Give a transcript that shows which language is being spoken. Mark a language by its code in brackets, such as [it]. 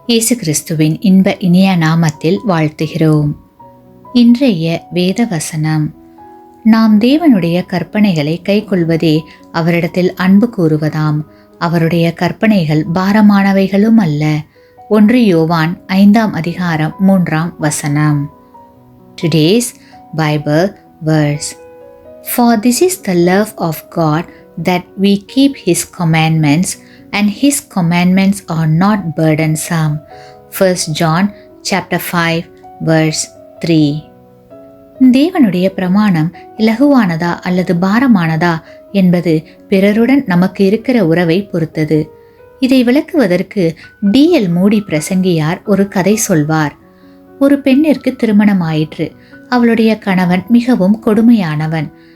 [ta] இயேசு கிறிஸ்துவின் இன்ப இனிய நாமத்தில் வாழ்த்துகிறோம். இன்றைய வேத வசனம்: நாம் தேவனுடைய கற்பனைகளை கைக்கொள்வதே அவரிடத்தில் அன்பு கூறுவதாம். அவருடைய கற்பனைகள் பாரமானவைகளும் அல்ல. 1 யோவான் 5:3. [en] Today's Bible verse: For this is the love of God, that we keep His commandments, and His commandments are not burdensome. 1 John chapter 5 verse 3. [ta] தேவனுடைய பிரமாணம் இலகுவானதா அல்லது பாரமானதா என்பது பிறருடன் நமக்கு இருக்கிற உறவை பொறுத்தது. இதை விளக்குவதற்கு D.L. மூடி பிரசங்கியார் ஒரு கதை சொல்வார். ஒரு பெண்ணிற்கு திருமணம் ஆயிற்று. அவளுடைய கணவன் மிகவும் கொடுமையானவன்.